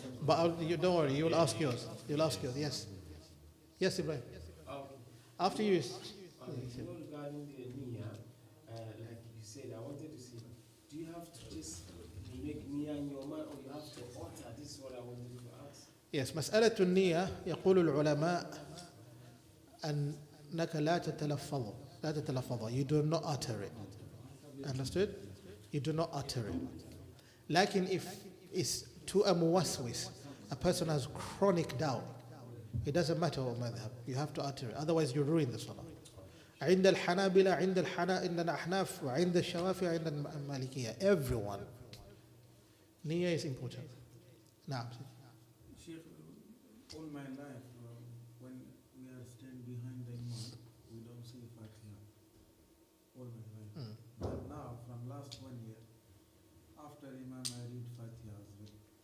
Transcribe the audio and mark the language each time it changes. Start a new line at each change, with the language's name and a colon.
English: But you don't worry, you'll ask yours. You'll ask yours, yes. Yes, Ibrahim. After you. Regarding the niyyah, like you said, I wanted to say, do you have to just make niyyah in your mind, or you have to alter? This is what I wanted to ask.
Arabic: Yes, مسألة النية يقول العلماء أنك لا تتلفظ.
English: You do not utter it. Understood? You do not utter it. Like if it's to a muwaswis, a person has chronic doubt, it doesn't matter what madhab, you have to utter it, otherwise you ruin the salah.
Arabic: عند الحنابلة عند الأحناف وعند الشوافعي عند المالكية, everyone.
English: Niyyah is important. Now, Sheikh, all my life, when we are standing behind the Imam, we don't say Fatiha. All my life. But now, from last 1 year, after Imam, I read Fatiha as well.